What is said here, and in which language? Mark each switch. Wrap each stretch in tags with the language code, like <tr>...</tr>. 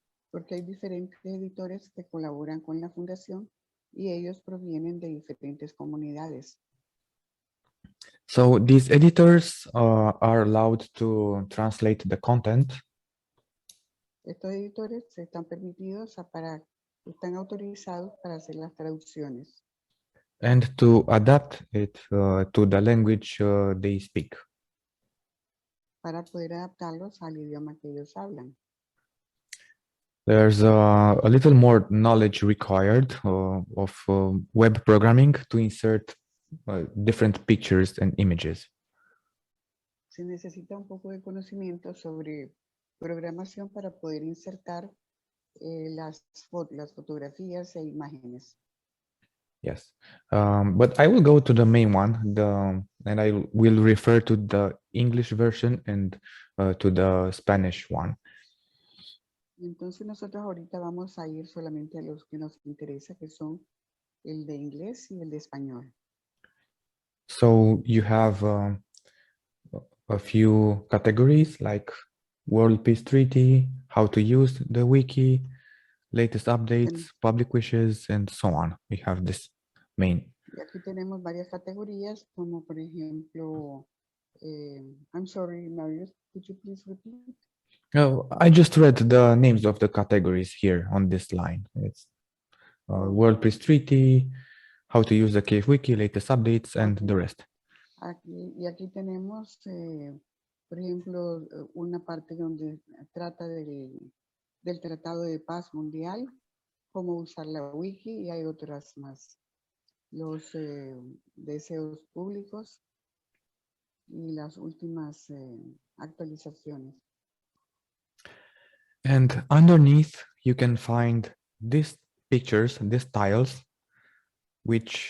<es>Porque hay diferentes editores que colaboran con la fundación y ellos provienen de diferentes comunidades.</es> <en>So these editors are allowed to translate the content.</en> <es>Estos editores están permitidos están autorizados para hacer las traducciones.</es> <en>And to adapt it to the language they speak.</en> <es>Para poder adaptarlos al idioma que ellos hablan.</es> <en>There's a little more knowledge required of web programming to insert different pictures and images.</en> <es>Se necesita un poco de conocimiento sobre programación para poder insertar las fotografías e imágenes.</es> <en>Yes, but I will go to the main one, and I will refer to the English version and to the Spanish one.</en> <es>Entonces nosotros ahorita vamos a ir solamente a los que nos interesa, que son el de inglés y el de español.</es> <en>So you have a few categories like World Peace Treaty, how to use the wiki, latest updates, public wishes, and so on. We have this main.</en> <es>Y aquí tenemos varias categorías, como por ejemplo,</es> <en>I'm sorry, Marius, could you please repeat? Oh, I just read the names of the categories here on this line. It's World Peace Treaty, how to use the KF Wiki, latest updates, and the rest.</en> <es>Aquí tenemos, por ejemplo, una parte donde trata del Tratado de Paz Mundial, cómo usar la wiki, y hay otras más. los deseos públicos y las últimas actualizaciones.</es> <en>And underneath, you can find these pictures, these tiles, which</en>